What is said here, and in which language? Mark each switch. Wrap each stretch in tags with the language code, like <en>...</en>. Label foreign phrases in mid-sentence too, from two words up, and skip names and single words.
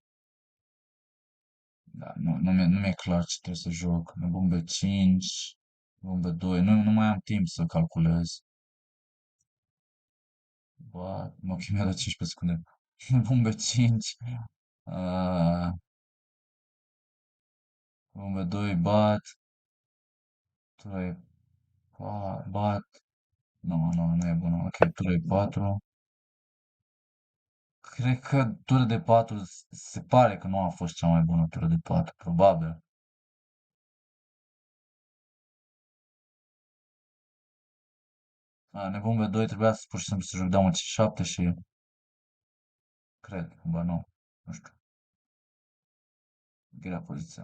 <ro>Da, nu mi-e clar ce trebuie să joc. Nebun B5, nebun B2. Nu mai am timp să calculez. Ba, mă, ok, mi-a dat 15 secunde. Nebun B5. Uh, nebun B2, bat. 3, bat. Nu e bună. Ok, 3, 4. Cred că tură de 4 se pare că nu a fost cea mai bună tură de 4, probabil. Nebun B2 trebuia să pur și simplu să joc damă C7 și cred, ba nu, nu știu, grea poziția.</ro>